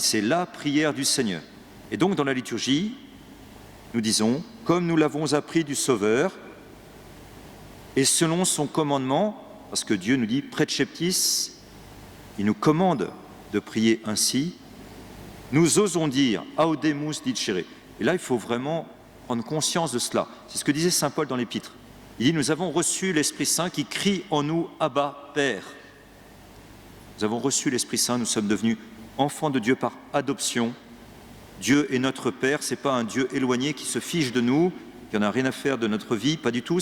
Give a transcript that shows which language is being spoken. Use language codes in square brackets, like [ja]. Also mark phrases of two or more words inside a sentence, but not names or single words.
[fr] C'est la prière du Seigneur. Et donc dans la liturgie, nous disons, comme nous l'avons appris du Sauveur, et selon son commandement, parce que Dieu nous dit, préceptis, il nous commande de prier ainsi, nous osons dire, [la] audemus dicere. [fr] Et là, il faut vraiment prendre conscience de cela. C'est ce que disait saint Paul dans l'Épître. Il dit, nous avons reçu l'Esprit Saint qui crie en nous, Abba, Père. Nous avons reçu l'Esprit Saint, nous sommes devenus enfants de Dieu par adoption. Dieu est notre Père, ce n'est pas un Dieu éloigné qui se fiche de nous, qui n'en a rien à faire de notre vie, pas du tout.